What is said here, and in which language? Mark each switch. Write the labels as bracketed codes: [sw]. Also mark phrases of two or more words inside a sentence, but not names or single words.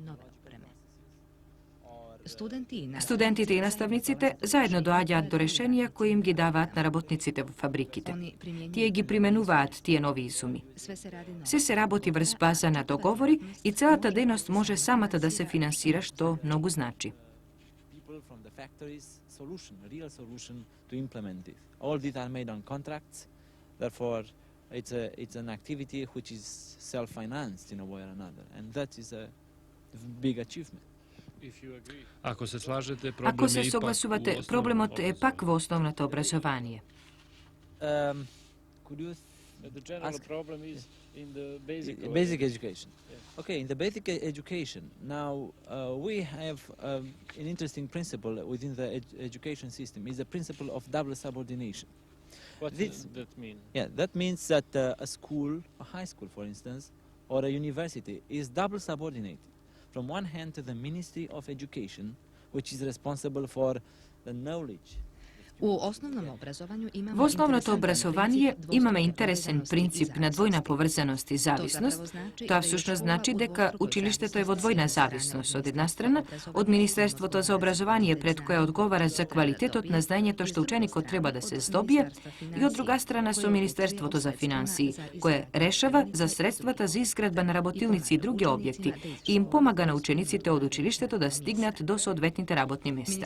[mk] Студентите и наставниците заедно доаѓаат до решенија кои им ги даваат на работниците во фабриките. Тие ги применуваат тие нови изуми. Се работи врз база на договори и целата дејност може самата да се финансира, што многу значи. [en] people from the factories solution, a real solution to implement this. All these are made on contracts, therefore it's an activity which is self-financed in a way or another, and that is a big achievement. [hr] Ako se slažete, [mk] Ако [hr] problem [mk] се [hr] je ipak u [mk] согласувате, [hr] osnovnom [mk] проблемот е пак [hr] obrazovanju. [mk] во основното образование. [en] Could you The general ask- problem is in the basic basic education? Okay, in the basic education, now we have an interesting principle within the education system, is the principle of double subordination. What This- does that mean? Yeah, that means that a school, a high school for instance, or a university is double subordinated. From one hand to the Ministry of Education, which is responsible for the knowledge. [hr] U osnovnom obrazovanju imamo [mk] Во основното [hr] interesantan [mk] образование [hr] princip [mk] имаме [hr] dvostruke [mk] интересен [hr] povezanosti [mk] принцип [hr] i [mk] на двојна [hr] zavisnosti. [mk] поврзаност и зависност. Тоа всушност значи дека училиштето е во двојна зависност. Од една страна, од Министерството за образование пред кое одговара за квалитетот на знаењето што ученикот треба да се здобие, и од друга страна со Министерството за финансии, кое решава за средствата за изградба на работилници и други објекти и им помага на учениците од училиштето да стигнат до соодветните работни места.